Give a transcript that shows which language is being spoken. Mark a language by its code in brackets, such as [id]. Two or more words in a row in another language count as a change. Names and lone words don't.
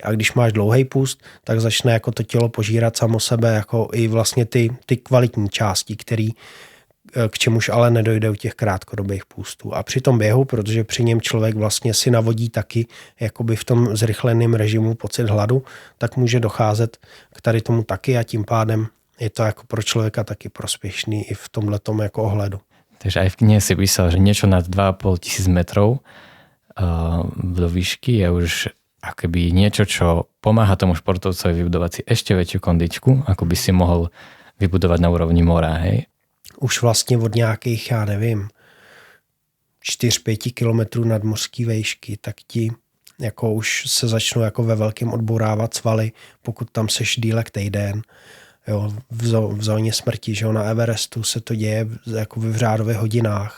[cs] A když máš dlouhý půst, tak začne jako to tělo požírat samo sebe jako i vlastně ty kvalitní části, který k čemuž ale nedojde u těch krátkodobých půstů. A při tom běhu, protože při něm člověk vlastně si navodí taky jakoby v tom zrychleném režimu pocit hladu, tak může docházet k tady tomu taky a tím pádem je to jako pro člověka taky prospěšný i v tomhletom jako ohledu. [sk] Takže aj v knihe si písal, že niečo nad 2500 metrov do výšky je už akoby niečo, čo pomáha tomu športovcovi vybudovať si ešte väčšiu kondičku, ako by si mohol vybudovať na úrovni mora, hej? [cs] Už vlastně od nějakých, já nevím, 4-5 kilometrů nadmořský vejšky, tak ti jako už se začnou jako ve velkém odbourávat svaly, pokud tam seš dílek týden. Jo, v zóně smrti, že jo, na Everestu se to děje jako v řádových hodinách.